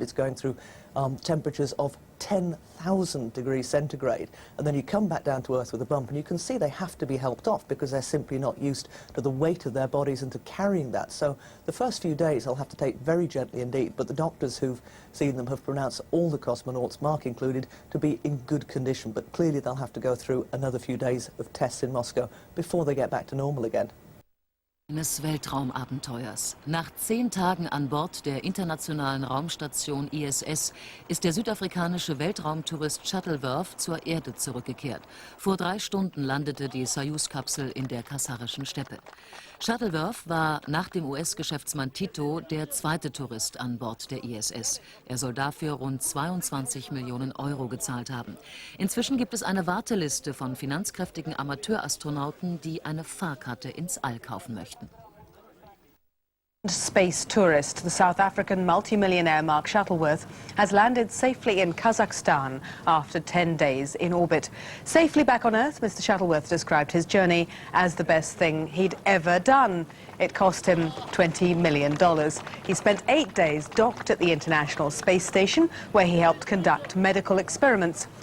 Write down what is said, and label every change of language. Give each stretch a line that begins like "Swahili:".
English: It's going through temperatures of 10,000 degrees centigrade, and then you come back down to Earth with a bump, and you can see they have to be helped off because they're simply not used to the weight of their bodies and to carrying that. So the first few days they'll have to take very gently indeed, but the doctors who've seen them have pronounced all the cosmonauts, Mark included, to be in good condition, but clearly they'll have to go through another few days of tests in Moscow before they get back to normal again.
German: Eines Weltraumabenteuers. Nach 10 Tagen an Bord der internationalen Raumstation ISS ist der südafrikanische Weltraumtourist Shuttleworth zur Erde zurückgekehrt. Vor 3 Stunden landete die Soyuz-Kapsel in der kasachischen Steppe. Shuttleworth war nach dem US-Geschäftsmann Tito der 2. Tourist an Bord der ISS. Er soll dafür rund 22 Millionen Euro gezahlt haben. Inzwischen gibt es eine Warteliste von finanzkräftigen Amateurastronauten, die eine Fahrkarte ins All kaufen möchten.
English: Space tourist, the South African multimillionaire Mark Shuttleworth has landed safely in Kazakhstan after 10 days in orbit. Safely back on Earth, Mr. Shuttleworth described his journey as the best thing he'd ever done. It cost him $20 million. He spent 8 days docked at the International Space Station, where he helped conduct medical experiments.